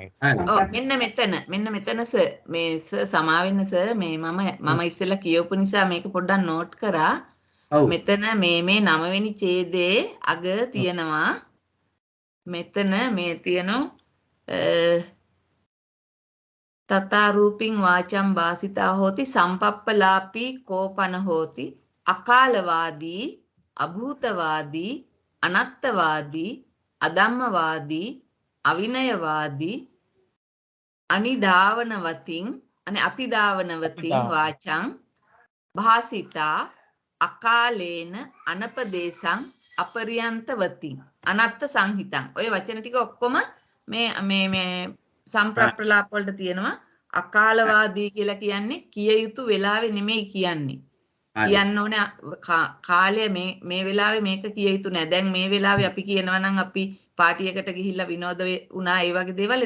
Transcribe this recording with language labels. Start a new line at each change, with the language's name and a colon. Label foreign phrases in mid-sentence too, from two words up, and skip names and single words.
Sinhala: මෙන්න මෙතන සර් මේ සර් සමා වෙන්න සර් මේ මම ඉස්සෙල්ලා කියවපු නිසා මේක පොඩ්ඩක් නෝට් කරා. මෙතන මේ 9 වෙනි ඡේදයේ අග තියෙනවා. මෙතන මේ තියෙනවා
Pali: තථා රූපින් වාචම් වාසිතා හෝති සම්පප්පලාපී කෝපන හෝති අකාලවාදී අභූතවාදී, අනත්තවාදී, අධම්මවාදී, අවිනයවාදී, අනිධාවනවතින් අතිධාවනවතින් වාචං භාසිතා අකාලේන අනපදේශං අපරියන්තවතින් අනත්ත සංහිතං.
Sinhala: ඔය වචන ටික ඔක්කොම මේ සම්ප්‍රප්‍රලාප වලට තියෙනවා. අකාලවාදී කියලා කියන්නේ කිය යුතු වෙලාවේ නෙමෙයි කියන්නේ. කියන්න ඕනේ කාලය මේ වෙලාවේ මේක කිය යුතු නෑ. දැන් මේ වෙලාවේ අපි කියනවා නම් අපි පාටියකට ගිහිල්ලා විනෝද වුණා ඒ වගේ දේවල්.